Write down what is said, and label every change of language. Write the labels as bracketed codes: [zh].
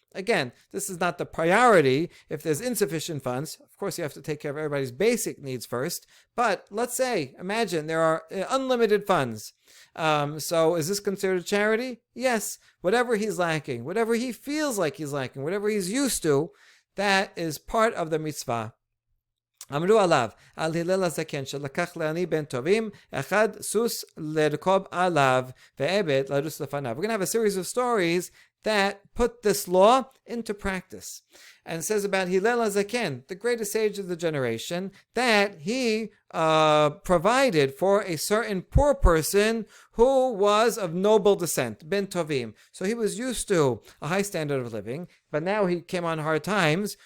[en] Again, this is not the priority. If there's insufficient funds, of course you have to take care of everybody's basic needs first. But let's say, imagine there are unlimited funds. So is this considered charity? Yes. Whatever he's lacking, whatever he feels like he's lacking, whatever he's used to, that is part of the mitzvah. [he] אמרו עליו, על הלל הזקן שלקח לעני בן טובים, אחד סוס לרכוב עליו, ועבד לרוץ לפניו. [en] We're going to have a series of stories that put this law into practice. And it says about Hillel HaZaken, the greatest sage of the generation, that he provided for a certain poor person who was of noble descent, ben tovim. So he was used to a high standard of living, but now he came on hard times.